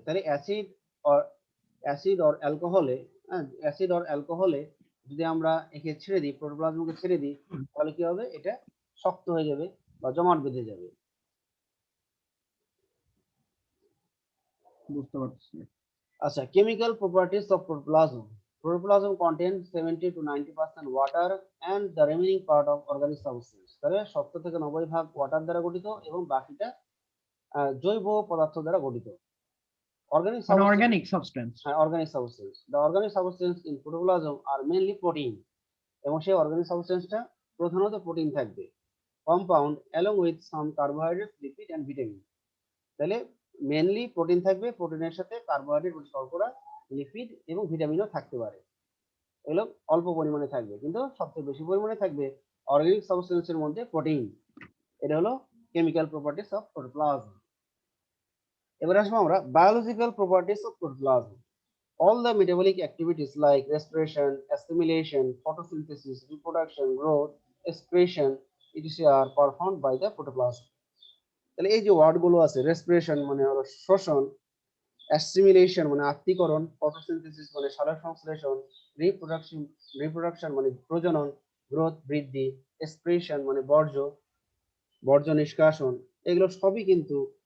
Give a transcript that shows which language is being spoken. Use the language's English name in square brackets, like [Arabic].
[Bangla] তাহলে acid or অ্যালকোহলে, হ্যাঁ, acid or অ্যালকোহলে যদি আমরা একে ছেড়ে দিই, প্রোটোপ্লাজমকে ছেড়ে দিই, তাহলে কি হবে? এটা শক্ত হয়ে যাবে বা জমাট বেঁধে যাবে। বুঝতে পারছি। আচ্ছা, chemical properties of protoplasm. [English] Protoplasm contains 70 to 90% water and the remaining part of organic substance. [Bangla] তাহলে 70 থেকে 90% ওয়াটার দ্বারা গঠিত এবং বাকিটা জৈব পদার্থ দ্বারা গঠিত। [English] Organic [Bangla] মানে [English] substance, [Bangla] organic substance. [English] organic substance. The organic substance in protoplasm are mainly protein. [Bangla] এবং সেই অর্গানিক সাবস্টেন্সটা প্রধানত প্রোটিন থাকবে। [English] Compound along with some carbohydrates, lipid and vitamin. [Bangla] তাহলে মেনলি প্রোটিন থাকবে, প্রোটিনের সাথে কার্বোহাইড্রেট, শর্করা, লিপিড এবং ভিটামিনও থাকতে পারে। এগুলো অল্প পরিমাণে থাকবে, কিন্তু সবচেয়ে বেশি পরিমাণে থাকবে অর্গানিক সাবস্টেন্সের মধ্যে প্রোটিন। এটা হলো কেমিক্যাল প্রপার্টিজ অফ প্রোটোপ্লাজম। এবার আসবো আমরা biological properties of protoplasm. [English] All the metabolic activities like respiration, assimilation, photosynthesis, reproduction, growth, excretion, etc. are performed by the protoplasm. [Bangla] তাহলে এই যে ওয়ার্ডগুলো আছে, রেসপিরেশন মানে হলো শ্বসন, অ্যাসিমিলেশন মানে আত্তীকরণ, ফটোসিনথেসিস মানে সালোক সংশ্লেষণ, রিপ্রোডাকশন মানে প্রজনন, গ্রোথ বৃদ্ধি, এক্সক্রিশন মানে বর্জ্য নিষ্কাশন, এগুলো সবই কিন্তু